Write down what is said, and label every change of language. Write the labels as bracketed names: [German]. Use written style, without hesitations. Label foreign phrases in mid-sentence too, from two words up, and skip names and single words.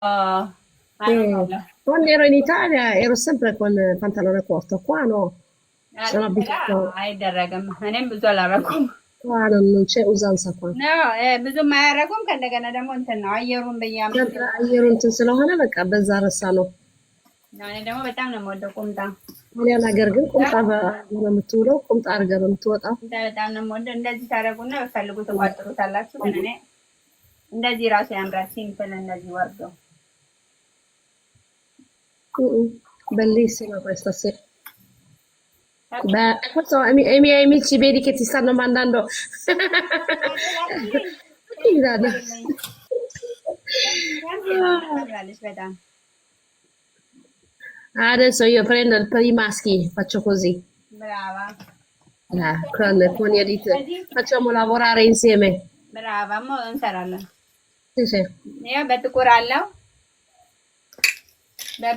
[Italian] Arrotola. Quando ero in Italia ero sempre con il pantalone corto, qua no, sono abituata, [Amharic] አይደረግም እኔም ብዙ አላረኩም [Italian] qua non c'è usanza qua. [Amharic] ነው ብዙም አያረጉም ከእንደገና ደግሞ እንትን ነው አየሩን በየአመቱ አየሩ እንትን ስለሆነ በቃ በዛ ረሳ ነው። እኔ ደግሞ በጣም ነው የምወደው ቁምጣ ጣሊያን ሀገር ግን ቁምጣ ነው የምትውለው፣ ቁምጣ አድርገህ ነው የምትወጣው። በጣም ነው የምወደው። እንደዚህ ታደርጉና በፈልጉ ትቋጥሩታላችሁ። ግን እኔ እንደዚህ ራሱ ያምራል። ሲምፕል እንደዚህ ወርዶ [Italian] Bellissima questa sì. Beh, questo i miei amici vedi che ti stanno mandando. [Amharic] በጣም [Italian] Adesso io prendo per i maschi, faccio così. brava Con gli edit. Facciamo lavorare insieme. brava mo [Amharic] እንሰራለን። [Italian] Sì, sì. [Amharic] ይሄ በጥቁር አለው